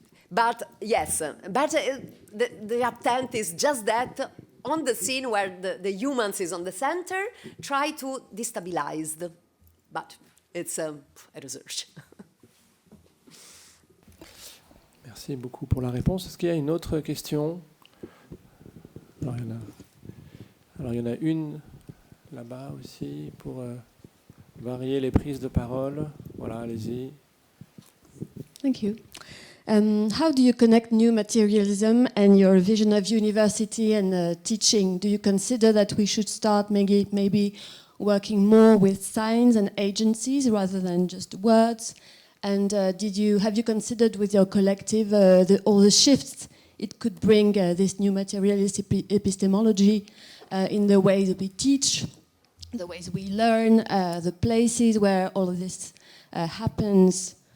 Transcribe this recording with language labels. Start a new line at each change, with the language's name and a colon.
English: but yes, but the attempt is just that, on the scene where the humans is on the center, try to destabilize, but it's a research.
French: Merci beaucoup pour la réponse. Est-ce qu'il y a une autre question? Alors, il y en a une là-bas aussi pour varier les prises de parole. Voilà, allez-y.
English: Thank you. How do you connect new materialism and your vision of university and teaching? Do you consider that we should start maybe working more with signs and agencies rather than just words? And have you considered with your collective all the shifts it could bring, this new materialist epistemology in the ways that we teach, the ways we learn, the places where all of this happens?